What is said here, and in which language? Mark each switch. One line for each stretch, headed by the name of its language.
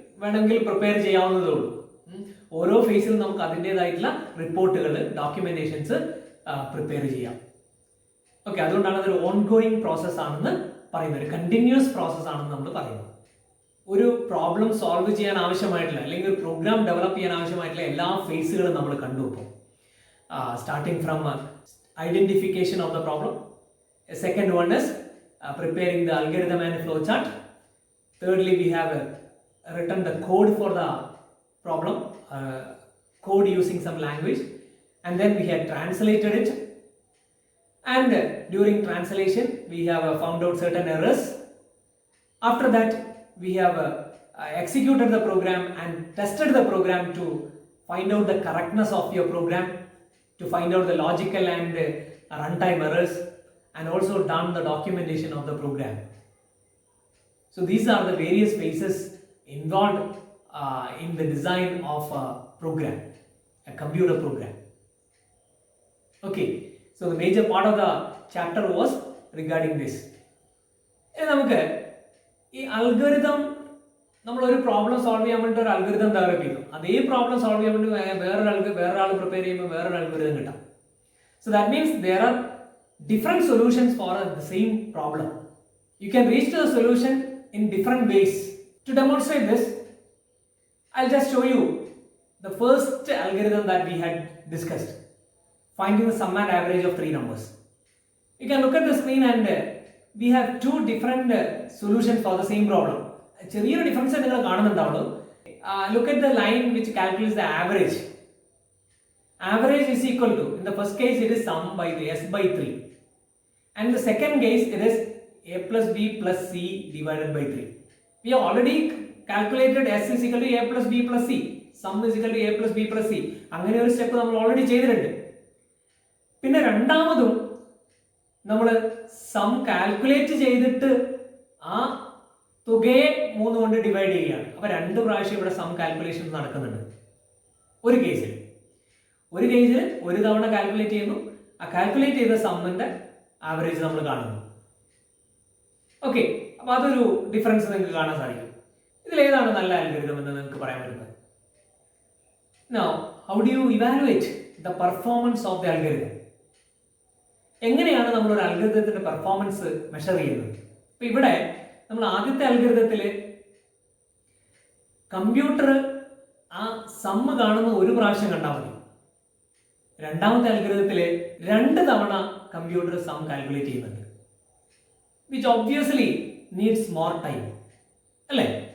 Malayalam: വേണമെങ്കിൽ പ്രിപ്പയർ ചെയ്യാവുന്നതേ ഉള്ളൂ. ഓരോ ഫേസിലും നമുക്ക് അതിൻ്റെതായിട്ടുള്ള റിപ്പോർട്ടുകൾ, ഡോക്യുമെന്റേഷൻസ് പ്രിപ്പയർ ചെയ്യാം. ഓക്കെ, അതുകൊണ്ടാണ് അതൊരു ഓൺഗോയിങ് പ്രോസസ് ആണെന്ന് പറയുന്നത്, ഒരു കണ്ടിന്യൂസ് പ്രോസസ് ആണെന്ന് നമ്മൾ പറയുന്നത്. ഒരു പ്രോബ്ലം സോൾവ് ചെയ്യാൻ ആവശ്യമായിട്ടുള്ള അല്ലെങ്കിൽ ഒരു പ്രോഗ്രാം ഡെവലപ്പ് ചെയ്യാൻ ആവശ്യമായിട്ടുള്ള എല്ലാ ഫേസുകളും നമ്മൾ കണ്ടു.
English: ഇപ്പോൾ starting from identification of the problem, second one is preparing the algorithm and flow chart, thirdly we have written the code for the problem, code using some language, and then we have translated it, and during translation we have found out certain errors. After that we have executed the program and tested the program to find out the correctness of your program, to find out the logical and runtime errors, and also done the documentation of the program. So these are the various phases involved in the design of a program, a computer program. Okay, so the major part of the chapter was regarding this.
Malayalam: നമുക്ക് ഈ algorithm, നമ്മളൊരു problem solve ചെയ്യാൻ വേണ്ടി ഒരു algorithm develop ചെയ്തു, അതേ problem solve ചെയ്യാൻ വേണ്ടി വേറൊരാൾ പ്രിപ്പയർ ചെയ്യുമ്പോൾ വേറൊരു അൽഗോരിതം കിട്ടാം.
English: So that means there are different solutions for the same problem. You can reach to the solution in different ways. To demonstrate this, I'll just show you the first algorithm that we had discussed, finding the sum and average of three numbers. You can look at the screen and we have two different solutions for the same problem.
Malayalam: ചെറിയൊരു difference നിങ്ങൾ കാണുന്നുണ്ടാവുള്ളൂ.
English: Look at the line which calculates the average. Average is equal to, in the first case it is sum by the s by 3, and the second case it is a plus b plus c divided by 3. We have already calculated s is equal to a plus b plus c, sum is equal to a plus b plus c.
Malayalam: അങ്ങനെ ഒരു step നമ്മൾ already ചെയ്തിട്ടുണ്ട്. പിന്നെ രണ്ടാമതും നമ്മൾ some calculate ചെയ്തിട്ട് ആ തുകയെ 3 കൊണ്ട് ഡിവൈഡ് ചെയ്യുകയാണ്. അപ്പൊ 2 പ്രാവശ്യം ഇവിടെ സം കാൽക്കുലേഷൻ നടക്കുന്നുണ്ട്. ഒരു കേസിൽ ഒരു തവണ കാൽക്കുലേറ്റ് ചെയ്യുന്നു, ആ കാൽക്കുലേറ്റ് ചെയ്ത സമ്മിന്റെ ആവറേജ് നമ്മൾ കാണുന്നു. ഓക്കെ, അപ്പൊ അതൊരു ഡിഫറൻസ് നിങ്ങൾക്ക് കാണാൻ സാധിക്കും. ഇതിലേതാണ് നല്ല അൽഗോരിതം എന്ന് നിങ്ങൾക്ക് പറയാൻ പറ്റുന്നത്.
English: Now, how do you evaluate the performance of the algorithm?
Malayalam: എങ്ങനെയാണ് നമ്മൾ ഒരു അൽഗോരിതത്തിന്റെ പെർഫോമൻസ് മെഷർ ചെയ്യുന്നത്? ഇപ്പൊ ഇവിടെ നമ്മൾ ആദ്യത്തെ അൽഗോരിതത്തിൽ കമ്പ്യൂട്ടർ ആ സമ്മ് കാണുന്ന ഒരു പ്രാവശ്യം കണ്ടാൽ മതി. രണ്ടാമത്തെ അൽഗോരിതത്തിൽ 2 തവണ കമ്പ്യൂട്ടർ സം കാൽക്കുലേറ്റ് ചെയ്യുന്നുണ്ട്,
English: which obviously needs more time,
Malayalam: അല്ലേ?